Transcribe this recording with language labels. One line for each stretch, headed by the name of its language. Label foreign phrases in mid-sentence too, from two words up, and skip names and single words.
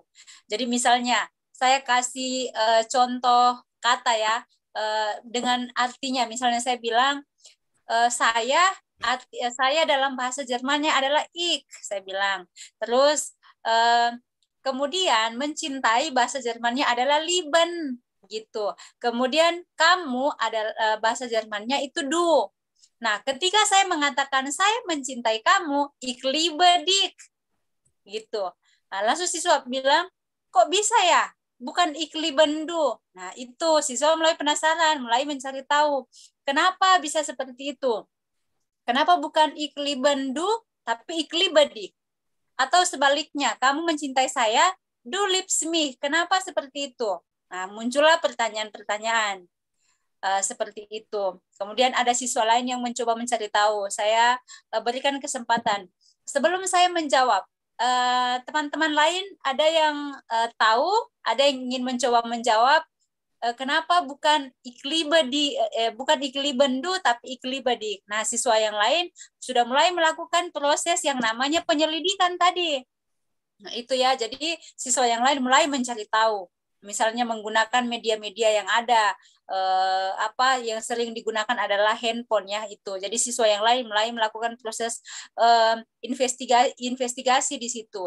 Indonesian: Jadi misalnya saya kasih contoh kata ya, dengan artinya, misalnya saya bilang saya dalam bahasa Jermannya adalah ich, saya bilang. Terus kemudian mencintai bahasa Jermannya adalah lieben gitu. Kemudian kamu adalah bahasa Jermannya itu du. Nah, ketika saya mengatakan saya mencintai kamu,
German: ich liebe dich gitu.
Indonesian: Nah, langsung siswa bilang, kok bisa ya?
German: Bukan ich lieben du.
Indonesian: Nah, itu siswa mulai penasaran, mulai mencari tahu. Kenapa bisa seperti itu? Kenapa bukan
German: ich lieben du,
Indonesian: tapi
German: ich liebe dich?
Indonesian: Atau sebaliknya, kamu mencintai saya,
German: du liebst mich.
Indonesian: Kenapa seperti itu? Nah, muncullah pertanyaan-pertanyaan seperti itu. Kemudian ada siswa lain yang mencoba mencari tahu. Saya berikan kesempatan. Sebelum saya menjawab, teman-teman lain ada yang tahu, ada yang ingin mencoba menjawab, kenapa bukan
German: ich lieben du
Indonesian: tapi
German: ich liebe dich.
Indonesian: Nah, siswa yang lain sudah mulai melakukan proses yang namanya penyelidikan tadi. Nah, itu ya. Jadi siswa yang lain mulai mencari tahu. Misalnya menggunakan media-media yang ada, yang sering digunakan adalah handphone ya itu. Jadi siswa yang lain mulai melakukan proses investigasi di situ.